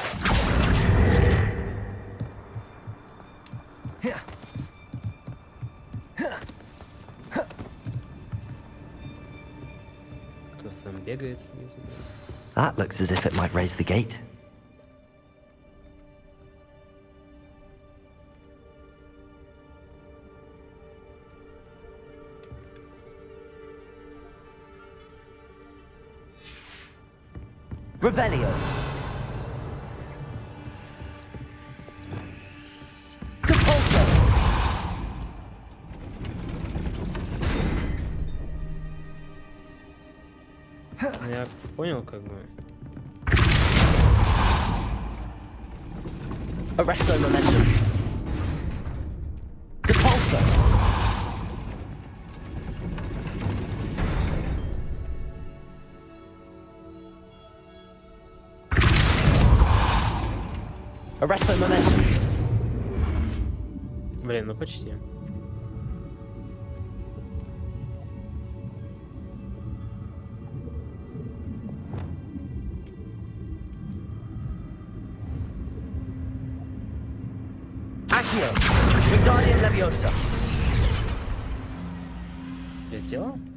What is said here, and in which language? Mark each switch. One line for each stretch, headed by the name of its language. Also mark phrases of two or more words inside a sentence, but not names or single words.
Russian: Кто-то там бегает снизу.
English: That looks as if it might raise the gate.
Russian: Revelio. Depulso. Я понял, как бы. Arresto momentum. Depulso. Arresto momentum. Блин, ну почти. Accio. Wingardium Leviosa. Я сделал?